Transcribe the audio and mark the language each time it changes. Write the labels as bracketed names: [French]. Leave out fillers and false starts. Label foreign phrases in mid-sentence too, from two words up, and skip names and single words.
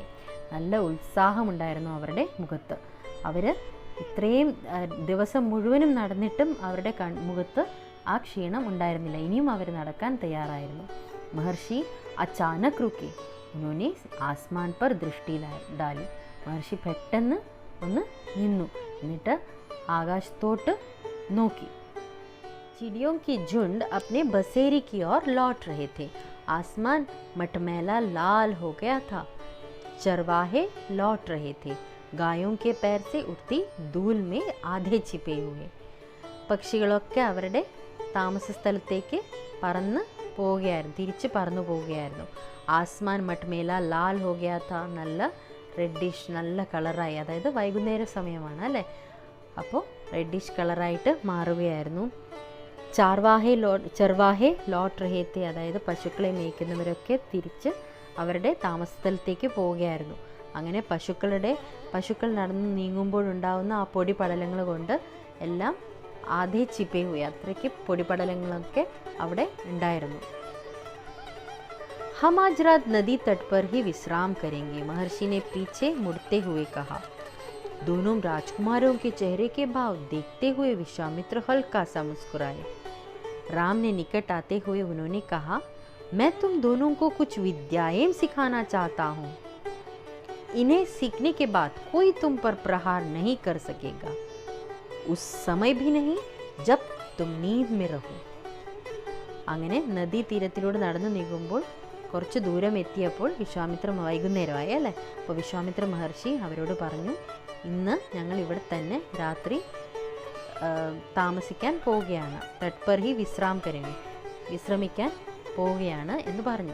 [Malayalam] നല്ല ഉത്സാഹമുണ്ടായിരുന്നു അവരുടെ മുഖത്ത്. അവർ ഇത്രയും ദിവസം മുഴുവനും നടന്നിട്ടും അവരുടെ മുഖത്ത് ആ ക്ഷീണം ഉണ്ടായിരുന്നില്ല. ഇനിയും അവർ നടക്കാൻ തയ്യാറായിരുന്നു. [Hindi] महर्षि अचानक रुकी. उन्होंने आसमान पर दृष्टि डाली. [Malayalam] മഹർഷി പെട്ടെന്ന് ഒന്ന് നിന്നു. എന്നിട്ട് ആകാശത്തോട്ട് നോക്കി. [Hindi] चिड़ियों की झुंड अपने बसेरे की ओर लौट रहे थे. आसमान मटमैला लाल हो गया था. चरवाहे लौट रहे थे, गायों के पैर से उठती धूल में आधे छिपे हुए. [Malayalam] പക്ഷികളൊക്കെ അവരുടെ താമസ സ്ഥലത്തേക്ക് പറന്ന് പോവുകയായിരുന്നു, തിരിച്ച് പറന്നു പോവുകയായിരുന്നു. [Hindi] आसमान मटमैला लाल हो गया था, [Malayalam] നല്ല റെഡിഷ് നല്ല കളറായി, അതായത് വൈകുന്നേര സമയമാണ് അല്ലേ, അപ്പോൾ റെഡിഷ് കളറായിട്ട് മാറുകയായിരുന്നു. [Hindi] चरवाहे लौट रहे थे, [Malayalam] അതായത് പശുക്കളെ മേയ്ക്കുന്നവരൊക്കെ തിരിച്ച് അവരുടെ താമസ സ്ഥലത്തേക്ക് പോവുകയായിരുന്നു. അങ്ങനെ പശുക്കൾ നടന്ന് നീങ്ങുമ്പോഴുണ്ടാവുന്ന ആ പൊടിപടലങ്ങൾ കൊണ്ട് എല്ലാം [Hindi] आधे छिपे हुए, [Malayalam] അത്രയ്ക്ക് പൊടിപടലങ്ങളൊക്കെ അവിടെ ഉണ്ടായിരുന്നു. [Hindi] हम आज रात नदी तट पर ही विश्राम करेंगे, महर्षि ने पीछे मुड़ते हुए कहा। दोनों राजकुमारों के चेहरे के भाव देखते हुए विश्वामित्र हल्का सा मुस्कुराए। राम ने निकट आते हुए उन्होंने कहा, मैं तुम दोनों को कुछ विद्याएं सिखाना चाहता हूँ। इन्हें सीखने के बाद कोई तुम पर प्रहार नहीं कर सकेगा, उस समय भी नहीं जब तुम नींद में रहो. [Malayalam] അങ്ങനെ നദീ തീരത്തിലൂടെ നടന്നു നീങ്ങുമ്പോൾ കുറച്ച് ദൂരം എത്തിയപ്പോൾ വൈകുന്നേരമായി അല്ലേ, അപ്പോൾ വിശ്വാമിത്ര മഹർഷി അവരോട് പറഞ്ഞു, ഇന്ന് ഞങ്ങൾ ഇവിടെ തന്നെ രാത്രി താമസിക്കാൻ പോവുകയാണ്. [Hindi] तट पर ही विश्राम करेंगे, [Malayalam] വിശ്രമിക്കാൻ പോവുകയാണ് എന്ന് പറഞ്ഞു.